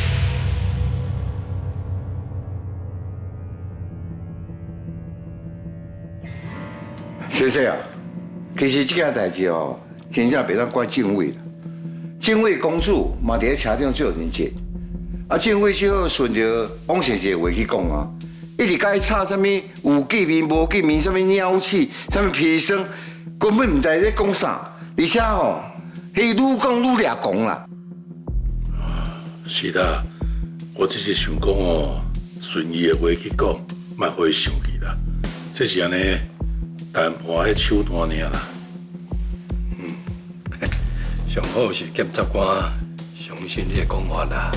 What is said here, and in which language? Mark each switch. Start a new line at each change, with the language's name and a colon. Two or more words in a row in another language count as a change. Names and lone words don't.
Min Nan Chinese: 先生啊，其实这件代志哦，真正袂当怪政委啦。政委公主嘛伫咧车顶做人质，啊，政委只好顺着王先生的话去讲啊，一直甲伊吵什么有见面无见面，什么鸟鼠，什么砒霜，根本唔知咧讲啥，而且吼，迄愈讲愈掠狂啦。是啦，我只是想讲哦，顺伊的话去讲，莫互伊生气啦。这是安尼，谈判迄手段尔啦。上好是检察官相信你的讲法啦。